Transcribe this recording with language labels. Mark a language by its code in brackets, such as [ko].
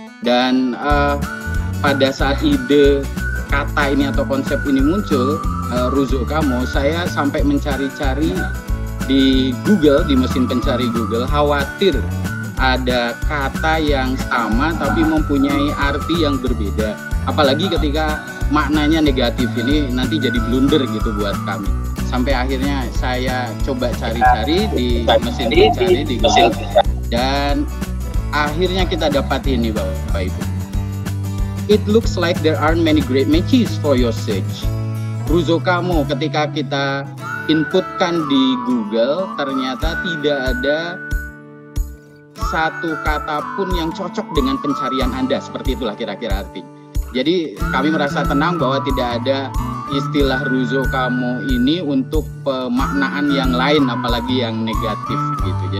[id] Dan pada saat ide kata ini atau konsep ini muncul, Ruzokamo, saya sampai mencari-cari di Google, di mesin pencari Google, khawatir ada kata yang sama tapi mempunyai arti yang berbeda. Apalagi ketika maknanya negatif, ini nanti jadi blunder gitu buat kami. Sampai akhirnya saya coba cari-cari di mesin pencari di Google, dan akhirnya kita dapat ini Bapak Ibu. [en] It looks like there aren't many great matches for your search. [id] Ruzokamo, ketika kita inputkan di Google, ternyata tidak ada satu kata pun yang cocok dengan pencarian Anda. Seperti itulah kira-kira arti. Jadi kami merasa tenang bahwa tidak ada istilah Ruzokamo ini untuk pemaknaan yang lain, apalagi yang negatif gitu.